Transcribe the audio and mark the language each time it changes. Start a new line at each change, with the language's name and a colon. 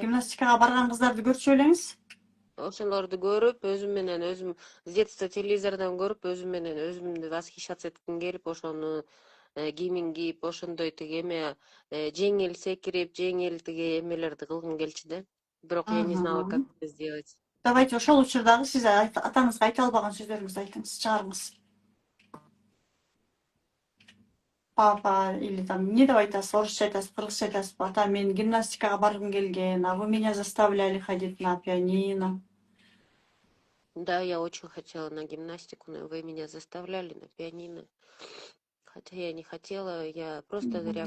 Kyrgyz: Гимнастикага барган кыздарды көрчү белеңиз? Ошолорду көрүп, өзүм менен өзүм
Russian: с детства
Kyrgyz: телевизордон көрүп, өзүм менен өзүмдү
Russian: восхищаться
Kyrgyz: этким келип, ошону кийимин кийип, ошондой тиги жеңил секирип, жеңил тиги эмелерди кылгым келчү да.
Russian: Бирок я не знала, как это сделать.
Kyrgyz: Давайте ошол учурдагы сиз атаңызга айта албаган сөздөрүңүздү айтыңыз, чыгарыңыз.
Russian: Папа или там
Kyrgyz: не деп айтасыз, орусча айтасыз, кыргызча айтасыз. Ата, мен гимнастикага баргым келген,
Russian: а вы меня заставляли ходить на пианино. Да, я очень хотела на гимнастику, но вы меня заставляли на пианино. Хотя я не хотела, я просто зря